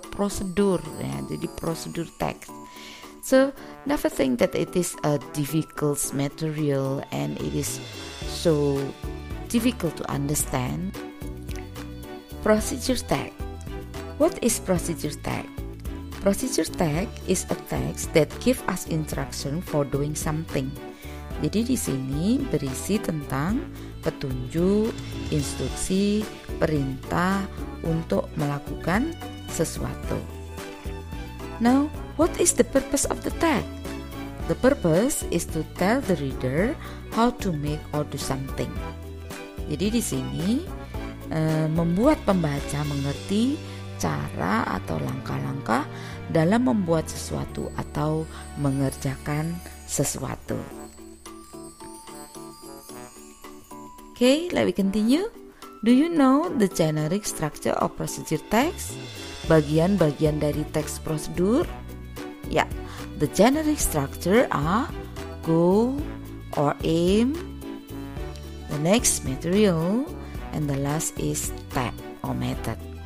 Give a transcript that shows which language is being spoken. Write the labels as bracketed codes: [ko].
[id] Prosedur, ya, jadi prosedur text. [en] So, never think that it is a difficult material and it is so difficult to understand. Procedure text. What is procedure text? Procedure text is a text that give us instruction for doing something. [id] Jadi di sini berisi tentang petunjuk, instruksi, perintah untuk melakukan sesuatu. [en] Now, what is the purpose of the text? The purpose is to tell the reader how to make or do something. [id] Jadi di sini membuat pembaca mengerti cara atau langkah-langkah dalam membuat sesuatu atau mengerjakan sesuatu. [en] Okay, let me continue. Do you know the generic structure of procedure text? [id] Bagian-bagian dari teks prosedur? Ya, [en] the generic structure are goal or aim, the next material, and the last is step or method.